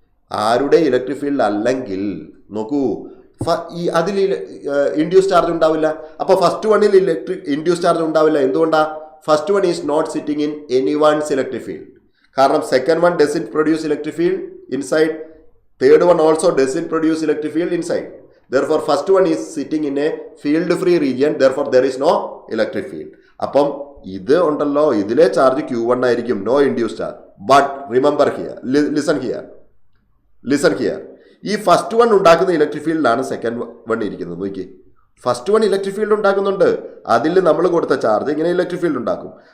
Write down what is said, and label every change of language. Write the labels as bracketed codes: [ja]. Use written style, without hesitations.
[ml] ആരുടെ electric field അല്ലെങ്കിൽ നോക്കൂ, അതിൽ ഇൻഡ്യൂസ് ചാർജ് ഉണ്ടാവില്ല. അപ്പോൾ ഫസ്റ്റ് വണ്ണിൽ ഇൻഡ്യൂസ് ചാർജ് ഉണ്ടാവില്ല. എന്തുകൊണ്ടാ? [en] First one is not sitting in any one's electric field. കാരണം second one doesn't produce electric field inside, third one also doesn't produce electric field inside. Therefore, first one is sitting in a field-free region. Therefore, there is no electric field. [ml] അപ്പം ഇത് ഉണ്ടല്ലോ, ഇതിലെ charge Q1 ആയിരിക്കും, no induce charge. [en] but remember here, listen here, [ml] ഈ first one ഉണ്ടാക്കുന്ന electric ഫീൽഡിലാണ് second one ഇരിക്കുന്നത്. നോക്കി, first one electric field ഉണ്ടാക്കുന്നുണ്ട്, അതിൽ നമ്മൾ കൊടുത്ത ചാർജ് ഇങ്ങനെ ഇലക്ട്രിക് ഫീൽഡ് ഉണ്ടാക്കും.